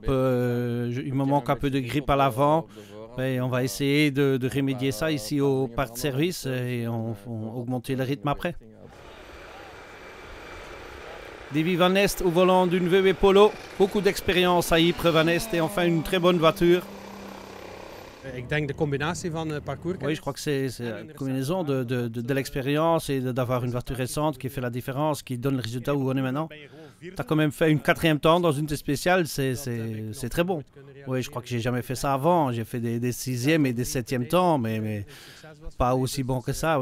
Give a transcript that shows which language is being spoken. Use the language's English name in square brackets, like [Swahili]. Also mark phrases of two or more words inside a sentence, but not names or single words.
[French] Il me manque un peu de grip à l'avant. On va essayer de remédier ça ici au parc de service et on augmenter le rythme après. Davy Van Nest au volant d'une VW Polo. Beaucoup d'expérience à Ypres, Van Nest, et enfin une très bonne voiture. [Dutch] Ik denk de combinatie van parcours. [French] Oui, je crois que c'est la combinaison de l'expérience et d'avoir une voiture récente qui fait la différence, qui donne le résultat où on est maintenant. Tu as quand même fait une 4e temps dans une test spéciale, c'est très bon. Oui, je crois que j'ai jamais fait ça avant. J'ai fait des 6e et des 7e temps, mais pas aussi bon que ça.